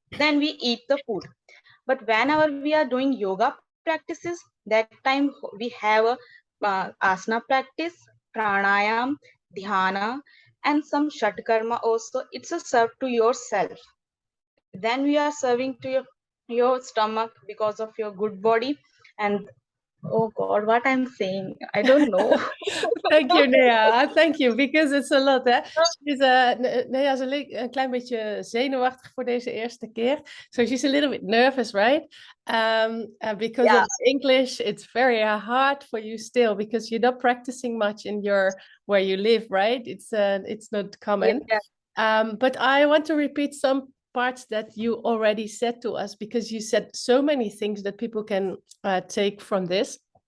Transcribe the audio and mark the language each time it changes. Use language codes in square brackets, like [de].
[en] Then we eat the food. But whenever we are doing yoga practices, that time we have a asana practice, pranayam, dhyana, and some shatkarma also. It's a serve to yourself. Then we are serving to your stomach because of your good body. And Oh God, what I'm saying, I don't know. Thank you, Neha. Thank you, because it's a lot, hè. [nl] She's, Neha is een klein beetje zenuwachtig voor deze eerste keer. [en] So she's a little bit nervous, right? Because Yeah, of English, it's very hard for you still, because you're not practicing much in where you live, right? It's not common. yeah, But I want to repeat some parts that you already said to us, because you said so many things that people can take from this.